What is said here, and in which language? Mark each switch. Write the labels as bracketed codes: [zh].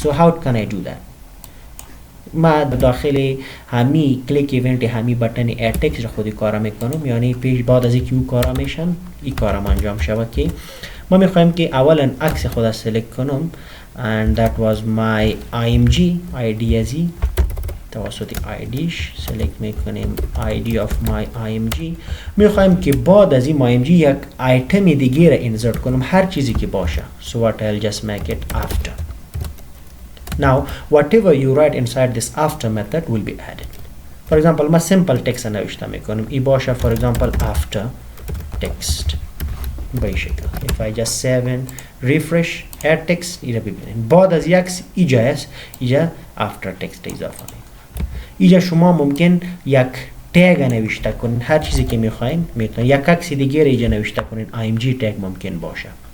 [en] so how can I do that؟ [fa] ما داخل همی کلیک ایونت همی بٹن اد تکست را خودی کارا میکنم، یعنی پیش بعد از اینکه او کارا میشن این کارا انجام شود که ما میخوایم که اولا عکس خود سلکت کنم [en] and that was my img id [fa] ازی توسط idش سلکت میکنیم id of my img. میخوایم که بعد از این img یک ایتم دیگه را انسرت کنم، هر چیزی که باشه. [en] so what I'll just make it after. Now, whatever you write inside this after method will be added. For example, [fa] ما simple text نوشته میکنم. ای باشه [en] for example after text. [fa] به این شکل. [en] if I just save and refresh add text [fa] اینجا ببینید بعد از یک اینجا است اینجا after text اضافه می. اینجا شما ممکن یک تگ نوشته کنین هر چیزی که میخواین میتونید یک عکس دیگه اینجا نوشته کنین img تگ ممکن باشه.